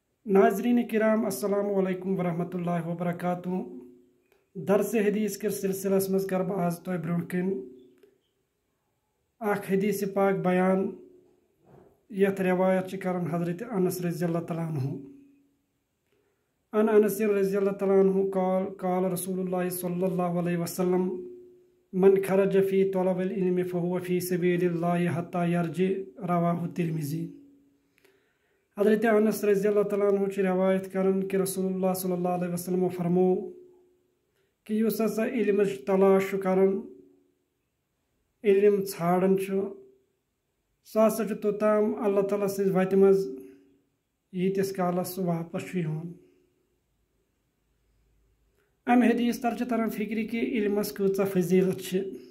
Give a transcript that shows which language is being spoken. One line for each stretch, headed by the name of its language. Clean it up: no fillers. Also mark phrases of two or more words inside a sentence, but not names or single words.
Kashmiri: ناظرین کرام
Arabic: السلام علیکم ورحمۃ اللہ وبرکاتہ
Kashmiri: درس حدیث کے سلسلس مز کر بہ آز تہ برو کن اخ حدیث پاک بیان یت روایت کرن حضرت انس
Arabic: رضی اللہ تعالیٰ عنہ
Kashmiri: انس
Arabic: رضی اللہ تعالیٰ عنہ قال رسول اللہ صلی اللہ علیہ وسلم من خرج فی طلب العلم فهو فی سبیل اللہ حتی یرجع رواہ ترمذی۔
Kashmiri: حضرت انس
Arabic: رضی اللہ تعالیٰ عنہ
Kashmiri: چھ روایت کرن کہ رسول اللہ
Arabic: صلی اللہ علیہ وسلم
Kashmiri: فرمو کہ یس ہسا علم تلاش کرن علم ژھانڈان سہ ہسا توتام اللہ تعالیٰ سٕنٛزِ وتہِ منٛز ییٖتِس کالس سُہ واپس چھُ یِوان۔ امہِ حدیث تر چھِ تران فکرِ کہ علمس کۭژاہ فضیلت چھِ۔